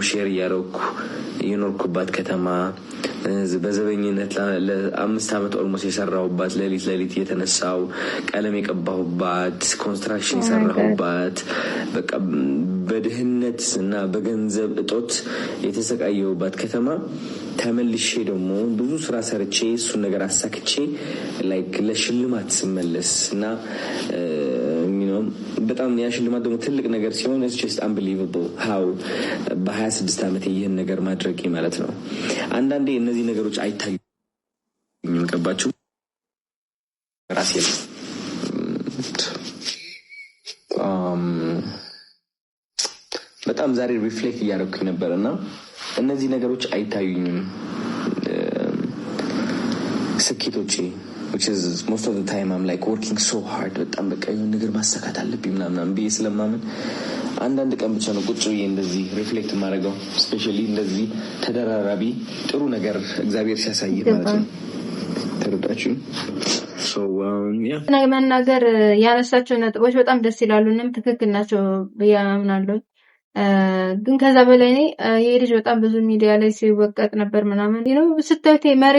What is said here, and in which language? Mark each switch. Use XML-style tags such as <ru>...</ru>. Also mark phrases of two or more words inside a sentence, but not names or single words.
<am>ሼር እያደረኩ የኖርኩባት ከተማ፣ በዘበኝነት ለ5 ዓመት ኦልሞስት የሰራሁባት፣ ሌሊት የተነሳው ቀለም የቀባሁባት፣ ኮንስትራክሽን የሰራሁባት፣ በቃ በድህነት እና በገንዘብ እጦት የተሰቃየሁባት ከተማ ተመልሼ ደግሞ ብዙ ስራ ሰርቼ እሱን ነገር አሳክቼ ላይክ ለሽልማት ስመለስ እና በጣም ያ ሽልማት ደግሞ ትልቅ ነገር ሲሆን</am> <en>it's just unbelievable how</en> <am>በ26 ዓመት ይህን ነገር ማድረግ ማለት ነው። አንዳንዴ እነዚህ ነገሮች አይታዩኝም። ገባችሁ? ራሴ በጣም ዛሬ ሪፍሌክት እያደረኩኝ ነበር እና እነዚህ ነገሮች አይታዩኝም ስኬቶቼ which</am> <en>is most of the time I'm like working so hard</en> <am>በጣም በቃ የሆነ ነገር ማሳካት አለብኝ ምናምን ብዬ ስለማምን አንዳንድ ቀን ብቻ ነው ቁጭ ብዬ እንደዚህ ሪፍሌክት የማደርገው። ስፔሻሊ እንደዚህ ተደራራቢ ጥሩ ነገር እግዚአብሔር ሲያሳይ ማለት ነው። ተረዳችሁ? መናገር ያነሳቸው ነጥቦች በጣም ደስ ይላሉ። እንም ትክክል ናቸው ብዬ አምናለሁ። ግን ከዛ በላይ እኔ ይሄ ልጅ በጣም ብዙ ሚዲያ ላይ ሲወቀጥ ነበር ምናምን ነው ስታዩት መሬት</am>